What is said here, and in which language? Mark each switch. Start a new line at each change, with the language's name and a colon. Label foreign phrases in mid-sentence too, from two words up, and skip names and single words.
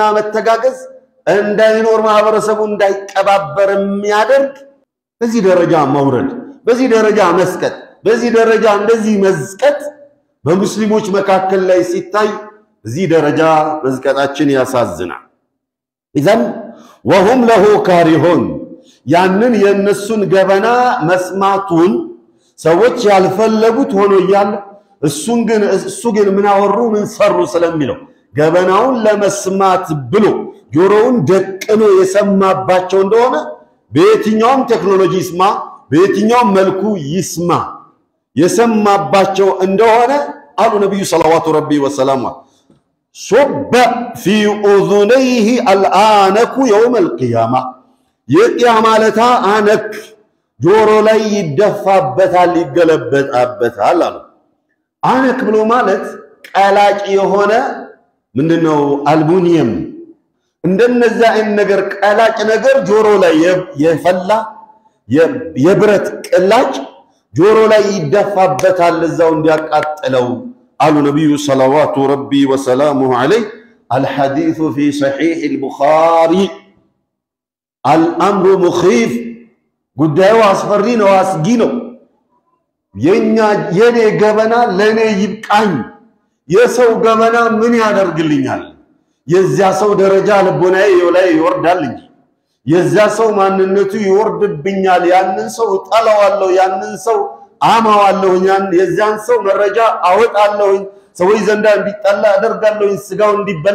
Amharic: መተጋገዝ እንዳይኖር ማህበረሰቡ እንዳይቀባበር የሚያደርግ በዚህ ደረጃ መውረድ በዚህ ደረጃ መስቀጥ በዚህ ደረጃ እንደዚህ መዝቀጥ በሙስሊሞች መካከል ላይ ሲታይ እዚህ ደረጃ መዝቀጣችን ያሳዝናል
Arabic: إذن وهم له كارهون
Amharic: ያንን የነሱን ገበና መስማቱን ሰዎች ያልፈለጉት ሆኖ ይያል እሱ ግን ምን አወሩ ምን ሰሩ ስለሚለው ገበናውን ለመስማት ብሎ ጆሮውን ደቅኖ የሰማባቸው እንደሆነ በየትኛውም ቴክኖሎጂ ይስማ በየትኛውም መልኩ ይስማ የሰማባቸው እንደሆነ አሉ ነብዩ
Arabic: صلى الله عليه وسلم صب في اذنيه الانك يوم القيامه
Amharic: የቂያማለታ አነክ ጆሮ ላይ ይደፋበታል ይገለበጣበታል አሉ አነክ ብሎ ማለት ቀላጭ የሆነ ምንድነው አልሙኒየም እንደነዛ አይን ነገር ቀላጭ ነገር ጆሮ ላይ የፈላ የብረት ቅላጭ ጆሮ ላይ ይደፋበታል እዛው እንዲያቃጥለው አሉ ነብዩ
Arabic: صلى الله ربي وسلامه عليه الحديث في صحيح البخاري الأمر مخيف
Amharic: ጉዳዩ አስፈሪ ነው አስጊ ነው የኔ ገበና ለኔ ይብቃኝ የሰው ገበና ምን ያደርግልኛል የዚያ ሰው ደረጃ ልቦናዬ ላይ ይወርዳል እንጂ የዚያ ሰው ማንነቱ ይወርድብኛል ያንን ሰው ጣላዋለሁ ያንን ሰው አማዋለሁ የዚያን ሰው መረጃ አወጣለሁ ሰዎች ዘንዳ እንዲጣላ አደርጋለሁ ስጋው እንዲበላ